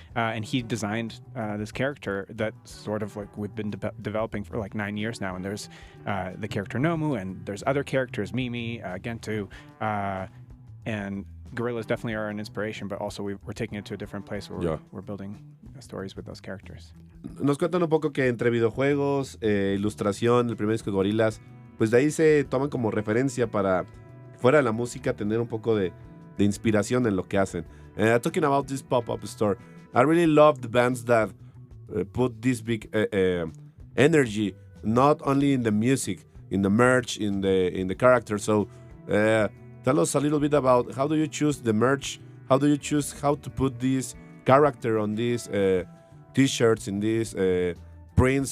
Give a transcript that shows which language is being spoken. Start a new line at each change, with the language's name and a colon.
English: And he designed this character that sort of like we've been developing for like 9 years now. And there's the character Nomu, and there's other characters, Mimi, Gentoo, and Gorillaz definitely are an inspiration, but also we're taking it to a different place where we're building stories with those characters.
Spanish: Nos cuentan un poco que entre videojuegos, ilustración, el primer disco de Gorillaz, pues de ahí se toman como referencia para, fuera de la música, tener un poco de inspiración en lo que hacen.
English: Talking about this pop-up store, I really love the bands that put this big energy, not only in the music, in the merch, in the character. So tell us a little bit about how do you choose the merch? How do you choose how to put this character on these T-shirts, in these prints?